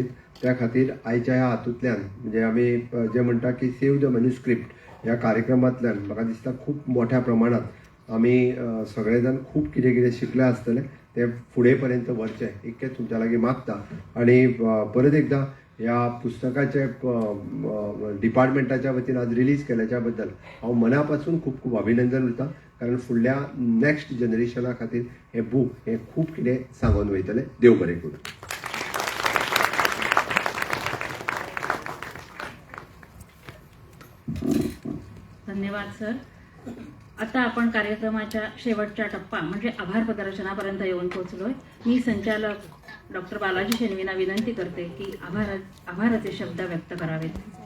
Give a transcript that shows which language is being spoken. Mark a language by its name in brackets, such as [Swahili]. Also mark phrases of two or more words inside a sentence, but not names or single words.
[Konkani] त्या खातीर आयच्या ह्या हातूंतल्यान म्हणजे आमी जें म्हणटा की [English] save the manuscript [Konkani] ह्या कार्यक्रमांतल्यान म्हाका दिसता खूब मोठ्या प्रमाणांत आमी सगळे जाण खूब कितें कितें शिकले आसतले ते फुडें पर्यंत व्हरचें इतकें तुमच्या लागीं मागता. आनी परत एकदां ह्या पुस्तकाचे डिपार्टमेंटाच्या वतीन आज रिलीज केल्याच्या बद्दल हांव मना पासून खूब खूब अभिनंदन करता. कारण फुडल्या [English] next generation [Konkani] खातीर हें बूक हें खूब कितें सांगून वयतलें. देव बरें करूं. धन्यवाद सर. [Marathi] आता आपण कार्यक्रमाच्या शेवटच्या टप्पा म्हणजे आभार प्रदर्शनापर्यंत येऊन पोहोचलोय. मी संचालक डॉक्टर बालाजी शेणवींना विनंती करते की आभाराचे शब्द व्यक्त करावेत.